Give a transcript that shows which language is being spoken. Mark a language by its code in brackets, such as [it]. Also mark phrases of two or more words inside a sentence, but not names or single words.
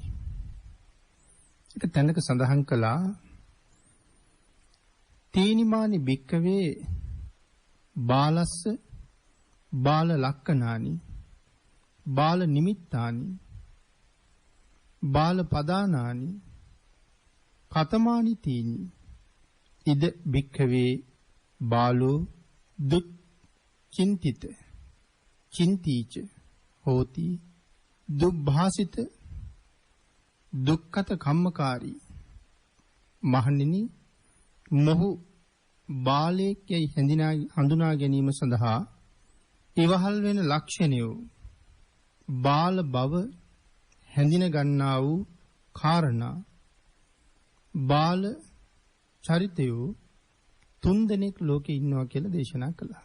[si] ඒක තැනක සඳහන් කළා [pi] තීනිමානි භික්කවේ බාලස්ස බාල ලක්කනානි බාල නිමිත්තානි බාල පදානානි කතමානි තීනි ඉද භික්කවේ බාලෝ දුක් චින්තිත චින්තීච හෝති දුබ්භාසිත දුක්ඛත කම්මකාරී. [si] මහණෙනි මොහු බාලයෙක් යයි හඳුනා ගැනීම සඳහා ඉවහල් වෙන ලක්ෂණය බාල බව හැඳින ගන්නා වූ කාරණා බාල චරිතයෝ 3 දෙනෙක් ලෝකේ ඉන්නවා කියලා දේශනා කළා.